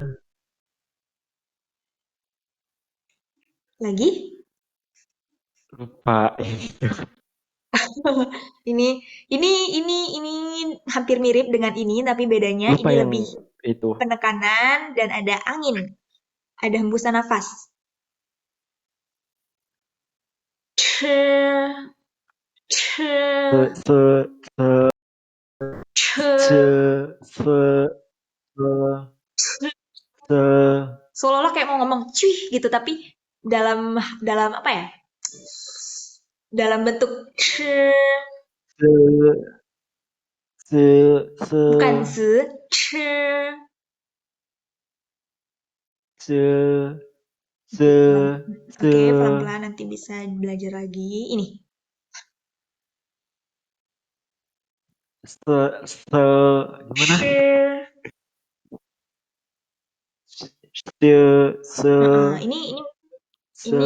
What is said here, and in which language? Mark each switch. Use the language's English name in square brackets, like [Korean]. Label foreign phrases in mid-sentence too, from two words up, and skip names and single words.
[Indonesian] Lagi. lupa. Ini hampir mirip dengan ini, tapi bedanya Lupa ini yang lebih itu. penekanan dan ada angin. Ada hembusan nafas. Ce. Ce. Se, Ce. ce, se, se, Seolah-olah kayak mau ngomong cuy gitu, tapi dalam apa ya? Dalam bentuk ce. se, Bukan ze. Ce. se, Oke, pelan-pelan nanti bisa belajar lagi. Ini. Gimana? Ini se,